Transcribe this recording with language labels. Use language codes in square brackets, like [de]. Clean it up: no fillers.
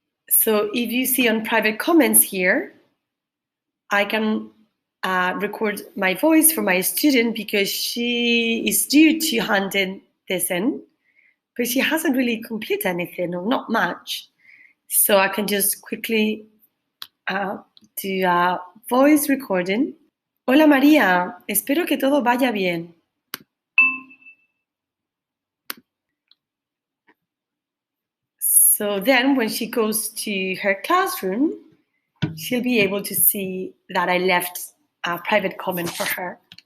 [en] So if you see on private comments here, I can record my voice for my student because she is due to hand in this in, but she hasn't really completed anything, or not much. So I can just quickly do a voice recording. [es] Hola María, espero que todo vaya bien. [en] So then when she goes to her classroom, she'll be able to see that I left a private comment for her.